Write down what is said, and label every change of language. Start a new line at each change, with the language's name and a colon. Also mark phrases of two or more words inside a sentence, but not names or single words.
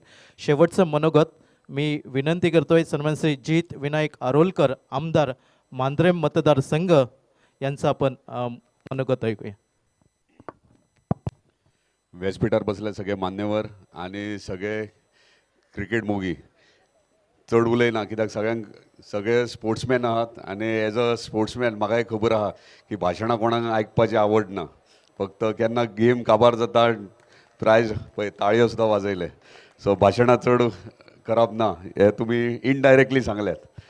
Marathi: शेवटचं मनोगत मी विनंती करतोय सन्मान श्री जित विनायक आरोलकर, आमदार मांद्रे मतदारसंघ यांचं आपण मनोगत ऐकूया.
Konkani: व्यासपीठार बसले सगळे मान्यवर आणि सगळे क्रिकेट मोगी चड उलयना, कित्याक सगळे स्पोर्ट्समॅन आहात आणि
English: एज अ स्पोर्ट्समॅन
Konkani: म्हाकाय खबर आहा की भाशणां कोणाक आयकपाची आवड ना. फक्त केन्ना गेम काबार जाता प्रायज पळय ताळयो सुद्दां वाजयले. सो भाशणां चड करप ना हे तुमी इनडायरेक्टली सांगल्यात.